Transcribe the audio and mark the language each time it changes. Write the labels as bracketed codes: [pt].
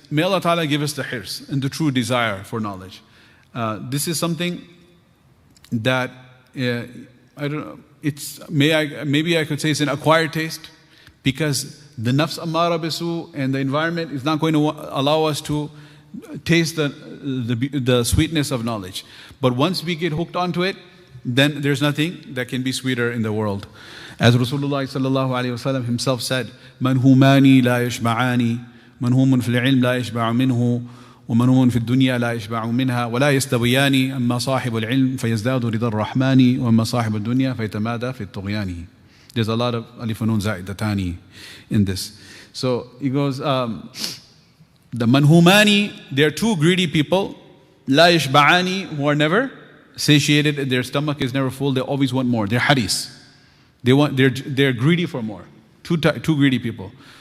[en] May Allah Ta'ala give us the hirs and the true desire for knowledge. This is something that, I don't know, maybe I could say it's an acquired taste, because the [ar] nafs ammara bisu [en] and the environment is not going to allow us to taste the sweetness of knowledge. But once we get hooked onto it, then there's nothing that can be sweeter in the world. [ar] As Rasulullah sallallahu alaihi wasallam [en] himself said, [ar] "Man humani la yashba'ani, man humun fil ilm la yashba'u minhu, ومن هو في الدنيا لا يشبع منها ولا يستويان أما صاحب العلم فيزداد رضا الرحمن وأما صاحب الدنيا فيتمادى في الطغيان." [en] There's a lot of alif and nun za'idatani in this. So he goes, the manhumani, they're two greedy people, [ar] la yashba'ani, [en] who are never satiated, their stomach is never full, they always want more. They're haris. They're greedy for more. Two greedy people.